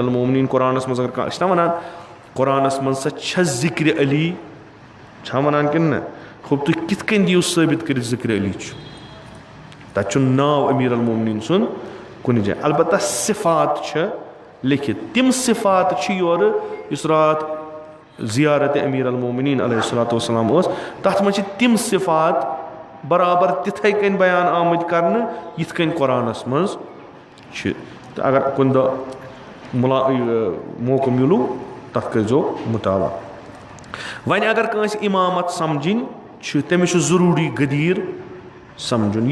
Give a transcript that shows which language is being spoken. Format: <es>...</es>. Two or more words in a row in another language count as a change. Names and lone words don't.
<ks>المومنیٖن قۄرانس منٛز اگر کانٛہہ أسۍ چھِنہ وَنان قۄرانس منٛز سا چھےٚ ذِکرِ علی چھا وَنان کِنہٕ نہ خۄب تُہۍ کِتھ کٔنۍ دِیِو ثٲبت کٔرِتھ ذِکرِ علی چھُ تتہِ چھُنہٕ ناو امیٖر المومنیٖن سُنٛد کُنہِ جایہِ البتہ صفات چھِ لیکھِتھ تِم صفات چھِ یورٕ یُس راتھ زیارت امیر المومنین</ks> <ar>علیہ الصلوۃ والسلام</ar> <ks>ٲس تَتھ منٛز چھِ تِم صفات برابر تِتھَے کٔنۍ بیان آمٕتۍ کرنہٕ یِتھ کٔنۍ قۄرانَس منٛز چھِ تہٕ اگر کُنہِ دۄہ موقعہٕ مِلوٗ تَتھ کٔرۍزیو مُطالعہ. وۄنۍ اگر کٲنٛسہِ اِمامت سمجھِنۍ چھِ تٔمِس چھُ ضروٗری غدیٖر سمجھُن.</ks>